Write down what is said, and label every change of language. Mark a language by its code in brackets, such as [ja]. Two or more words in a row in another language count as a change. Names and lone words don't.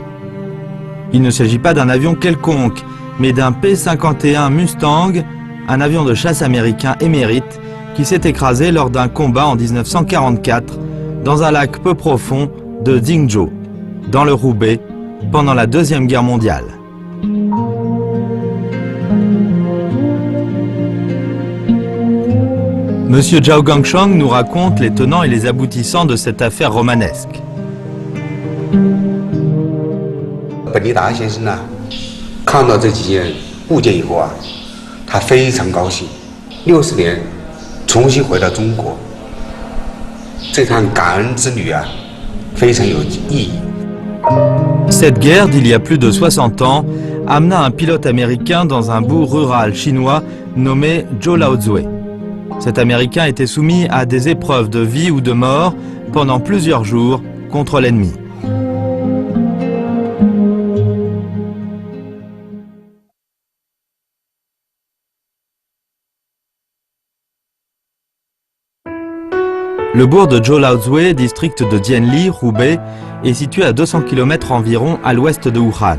[fr] Il ne s'agit pas d'un avion quelconque, mais d'un P-51 Mustang, un avion de chasse américain émérite, qui s'est écrasé lors d'un combat en 1944 dans un lac peu profond de Dingzhou, dans le Roubaix, pendant la Deuxième Guerre mondiale. Monsieur Zhao Gangshang nous raconte les tenants et les aboutissants de cette affaire romanesque. [zh] 本尼达先生呢，看到这几件物件以后啊，他非常高兴。60年重新回到中国，这趟感恩之旅啊，非常有意义。 [fr] Cette guerre d'il y a plus de 60 ans amena un pilote américain dans un bourg rural chinois nommé Zhou Laozui. Cet Américain était soumis à des épreuves de vie ou de mort pendant plusieurs jours contre l'ennemi. Le bourg de Zhou Laozui, district de DienLy, Roubaix, est situé à 200 km environ à l'ouest de Wuhan.